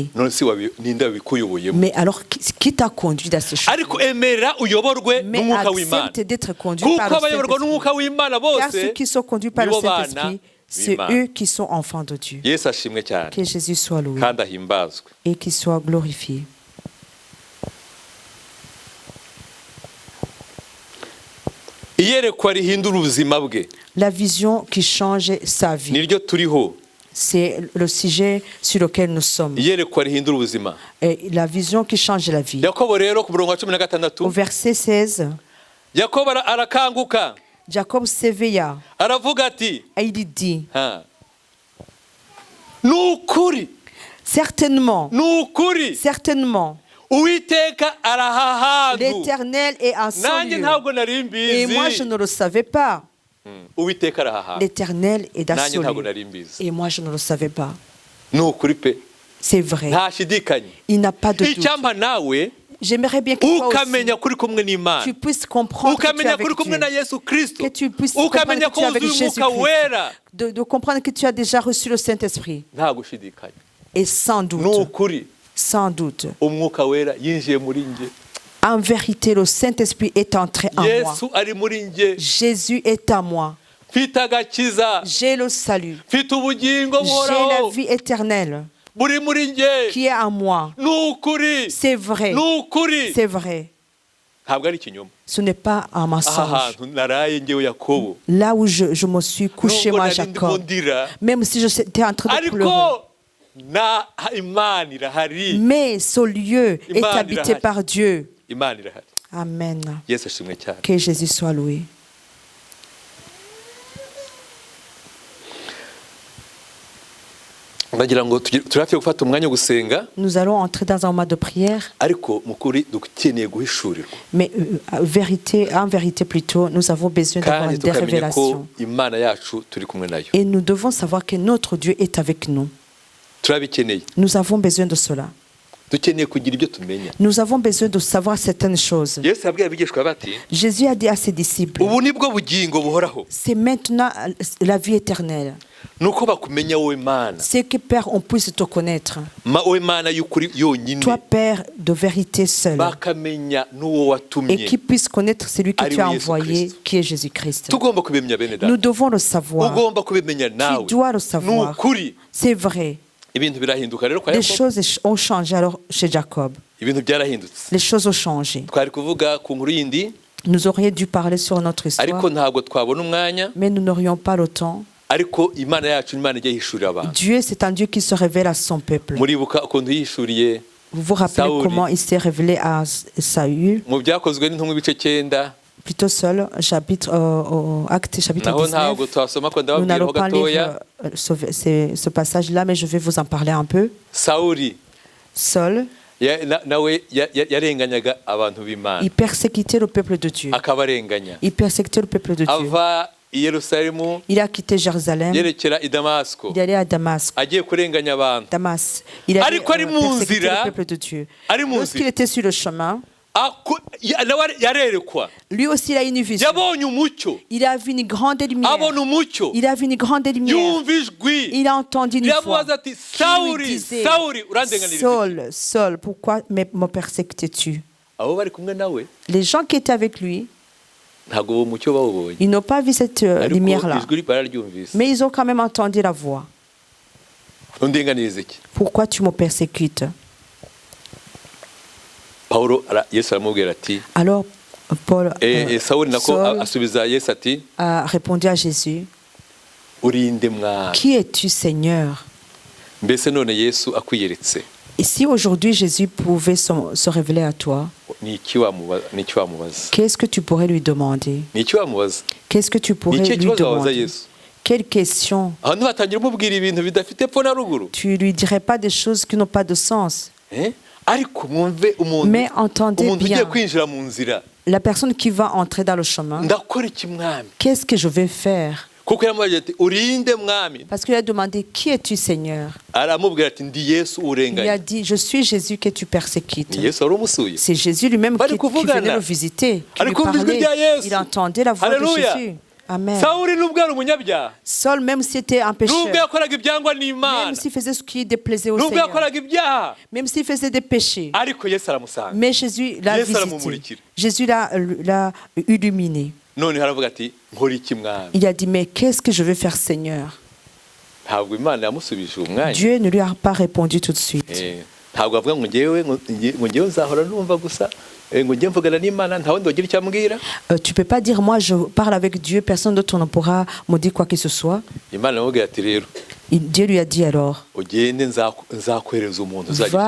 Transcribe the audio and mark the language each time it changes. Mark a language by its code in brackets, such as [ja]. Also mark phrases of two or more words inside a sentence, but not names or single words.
[rw] none si ninde wabikuyoboyemo? [fr] Mais alors, qui t'a conduit dans ces choses? [rw] ariko emera uyoborwe [fr] Mais [rw] n'umwuka w'Imana, [fr] accepte d'être conduit [rw] kuko [fr] par le [rw] abayoborwa [fr] Saint-Esprit. [rw] n'umwuka w'Imana [fr] Car ceux [rw] bose [fr] qui sont conduits par le [rw] nibo bana [fr] Saint-Esprit, c'est [rw] b'Imana. [fr] eux qui sont enfants de Dieu. [rw] Yesu ashimwe cyane [fr] Que Jésus soit loué [rw] kandi ahimbazwe. [fr] et qu'il soit glorifié. [rw] iyerekwa rihindura ubuzima bwe [fr] La vision qui change sa vie, [rw] niryo turiho. [fr] c'est le sujet sur lequel nous sommes. [rw] iyerekwa rihindura ubuzima. [fr] Et la vision qui change la vie. [rw] Yakobo rero ku murongo wa [fr] Au 16 verset 16, [rw] Yakobo arakanguka [fr] Jacob s'éveilla [rw] aravuga ati [fr] et il dit, [rw] nukuri [fr] certainement, [rw] nukuri [fr] certainement, [rw] Uwiteka arahahantu [fr] l'Éternel est en son [rw] nanjye [fr] lieu. [rw] ntabwo nari [fr] Et moi, je [rw] mbizi. [fr] ne le savais pas. [rw] Uwiteka arahahantu [fr] L'Éternel est dans [rw] nanjye [fr] son [rw] ntabwo [fr] lieu. [rw] nari mbizi. [fr] Et moi, je ne le savais pas. [rw] Nukuri pe [fr] C'est vrai. [rw] ntashidikanye. [fr] Il n'a pas de doute. [rw] Icyampa nawe [fr] J'aimerais bien que toi [rw] ukamenya [fr] aussi, [rw] kuri kumwe n'Imana, [fr] tu puisses comprendre que tu es [rw] ukamenya [fr] avec [rw] kuri kumwe [fr] Dieu. [rw] na Yesu Kristo, [fr] Que tu puisses comprendre [rw] ukamenya [fr] que [rw] ko [fr] tu es avec [rw] wuzuye umwuka [fr] Jésus-Christ. [rw] wera, [fr] De comprendre que tu as déjà reçu le Saint-Esprit. [rw] nta gushidikanya. [fr] Et sans doute, [rw] Nukuri [fr] sans doute, [rw] umwuka wera yinjiye muri njye, [fr] En vérité, le Saint-Esprit est entré en moi. [rw] yesu ari muri nge, [fr] Jésus est en moi. [rw] mfite agakiza, [fr] J'ai le salut. [rw] mfite ubugingo [fr] J'ai la [rw] buhoraho [fr] vie éternelle [rw] buri muri nge. [fr] qui est en moi. [rw] Ni ukuri, [fr] C'est vrai. [rw] ni ukuri, [fr] C'est vrai. [rw] ntabwo ari ikinyoma. [fr] Ce n'est pas un [rw] aha [fr] mensonge. [rw] hantu naraye ngewe Yakobo, [fr] Là où je me suis couché, [rw] nubwo [fr] moi, [rw] nari ndimo [fr] Jacob, [rw] ndira, [fr] même si j'étais en train de pleurer, [rw] ariko na imana irahari, [fr] mais ce lieu est [rw] Imana [fr] habité [rw] irahari. [fr] par Dieu. [rw] imana irahari. [fr] Amen. [rw] Yesu ashimwe cyane. [fr] Que Jésus soit loué. [rw] ndagira ngo turafe gufata umwanya wo gusenga, [fr] Nous allons entrer dans un moment de prière, [rw] ariko mu kuri dukeneye guhishurirwa [fr] mais en vérité plutôt, nous avons besoin d'avoir [rw] kandi [fr] des [rw] tukamenya ko [fr] révélations. [rw] imana yacu turi kumwe nayo. [fr] Et nous devons savoir que notre Dieu est avec nous. [rw] Turabikeneye, [fr] Nous avons besoin de cela. [rw] dukeneye kugira ibyo tumenya. [fr] Nous avons besoin de savoir certaines choses. [rw] Yesu yabwiye abigishwa bati, [fr] Jésus a dit à ses disciples, [rw] ubu nibwo bugingo buhoraho, [fr] c'est maintenant la vie éternelle. [rw] nuko bakumenya wowe Mana, [fr] C'est que Père, on puisse te connaître. [rw] wowe Mana y'ukuri yonyine, [fr] Toi, Père de vérité seul. [rw] bakamenya n'uwo [fr] Et [rw] watumye. [fr] qui puisse connaître celui que [rw] Ari [fr] tu as [rw] we Yesu [fr] envoyé, [rw] Kristo. [fr] qui est Jésus-Christ. [rw] Tugomba kubimenya bene [fr] Nous [rw] data, [fr] devons le savoir. [rw] ugomba kubimenya nawe. [fr] Tu dois le savoir. [rw] Nukuri [fr] C'est vrai. [rw] ibintu birahinduka rero kwa [fr] Les [rw] Yakobo, [fr] choses ont changé alors chez Jacob. [rw] ibintu byarahindutse. [fr] Les choses ont changé. [rw] Twari kuvuga ku nkuru yindi, [fr] Nous aurions dû parler sur notre histoire, [rw] ariko ntabwo twabona umwanya. [fr] mais nous n'aurions pas le temps. [rw] Ariko imana yacu ni imana ijya yihishurira abantu. [fr] Dieu, c'est un Dieu qui se révèle à son peuple. [rw] Muribuka ukuntu yihishuriye [fr] Vous vous rappelez [rw] Saoul. [fr] comment il s'est révélé à Saül, [rw] mu byakozwe n'intumwa ibice 9, [fr] plutôt seul, au Acte chapitre [rw] naho [fr] 19. [rw] ntabwo twasoma ko [fr] Nous [rw] ndababwiraho [fr] n'allons pas lire [rw] gatoya. [fr] ce passage-là, mais je vais vous en parler un peu. [rw] Sawuli [fr] Saul, [rw] nawe yarenganyaga abantu b'Imana, [fr] il persécutait le peuple de Dieu. [rw] akabarenganya, [fr] Il persécutait le peuple de Dieu. [rw] ava i Yerusalemu [fr] Il a quitté Jérusalem. [rw] yerekera i Damasiko, [fr] Il allait à Damas. [rw] agiye kurenganya abantu. [fr] Damas. Il allait [rw] Ariko ari mu [fr] persécuter [rw] nzira, [fr] le peuple de Dieu. [rw] ari mu [fr] Lorsqu'il [rw] nzira, [fr] était sur le chemin, [rw] nawe yarerekwa, [fr] lui aussi il a une vision. [rw] yabonye umucyo, [fr] Il a vu une grande lumière. [rw] abona umucyo, [fr] Il a vu une grande lumière. [rw] yumva ijwi, [fr] Il a entendu une voix [rw] yamubaza ati, [fr] qui lui [rw] Sawuli, [fr] disait, [rw] Sawuli, urandenganira iki? [fr] Saul, Saul, pourquoi me persécutes-tu? [rw] Abo bari kumwe nawe [fr] Les gens qui étaient avec lui, [rw] ntabwo uwo mucyo bawubonye, [fr] ils n'ont pas vu cette [rw] ariko [fr] lumière-là. [rw] ijwi bararyumvise. [fr] Mais ils ont quand même entendu la voix. [rw] Undenganiriza iki? [fr] Pourquoi tu me persécutes? [rw] Pawulo Yesu aramubwira ati, [fr] Alors, Paul, [rw] Sawuli nako [fr] Saul [rw] asubiza Yesu ati, [fr] a répondu à Jésus, [rw] urinde Mwami. [fr] qui es-tu, Seigneur? [rw] Mbese none Yesu akwiyeretse, [fr] Et si aujourd'hui Jésus pouvait se révéler à toi, [rw] ni iki wamubaza? [fr] qu'est-ce que tu pourrais lui demander? [rw] Ni iki wamubaza? [fr] Qu'est-ce que tu pourrais [rw] Ni ikihe [fr] lui [rw] kibazo wabaza [fr] demander? [rw] Yesu? [fr] Quelle question? [rw] Ahantu hatangira umubwira ibintu bidafite epfo na ruguru. [fr] Tu lui dirais pas des choses qui n'ont pas de sens. [rw] Ariko mwumve umuntu, [fr] Mais entendez [rw] umuntu ugiye [fr] bien, [rw] kwinjira mu nzira, [fr] la personne qui va entrer dans le chemin, [rw] ndakora iki Mwami? [fr] qu'est-ce que je vais faire? [rw] Kuko yaramubwiye ati, urinde Mwami. [fr] Parce qu'il a demandé, qui es-tu, Seigneur? [rw] Aramubwira ati, ndi Yesu [fr] Il a [rw] urenganya. [fr] dit, je suis Jésus que tu persécutes. [rw] Ni Yesu wari umusuye. [fr] C'est Jésus lui-même [rw] Bari [fr] qui [rw] kuvugana. [fr] venait le visiter, qui lui [rw] Ari kumva ijwi [fr] parlait. [rw] rya Yesu. [fr] Il entendait la voix Alléluia. de Jésus. Amen. [rw] Sawuli nubwo ari umunyabyaha, [fr] Saul, même s'il était un pécheur, [rw] nubwo yakoraga ibyangwa [fr] même [rw] n'Imana, [fr] s'il faisait ce qui déplaisait au [rw] nubwo [fr] Seigneur, [rw] yakoraga ibyaha, [fr] même s'il faisait des péchés, [rw] ariko Yesu aramusanga. [fr] mais Jésus l'a [rw] Yesu [fr] visité. [rw] aramumurikira. [fr] Jésus l'a illuminé. [rw] None haravuga ati, nkora iki Mwami? [fr] Il a dit, mais qu'est-ce que je vais faire, Seigneur? [rw] Ntabwo Imana yamusubije uwo mwanya. [fr] Dieu ne lui a pas répondu tout de suite. [rw] Ntabwo avuga ngo ngewe nzahora numva gusa, ngo njye mvugana n'Imana nta wundi wagira icyo ambwira. [fr] Tu peux pas dire, moi je parle avec Dieu, personne d'autre ne pourra me dire quoi que ce soit. [rw] Imana iramubwira ati, rero [fr] Dieu lui a dit alors, [rw] ugende nzakwereza umuntu uzagira icyo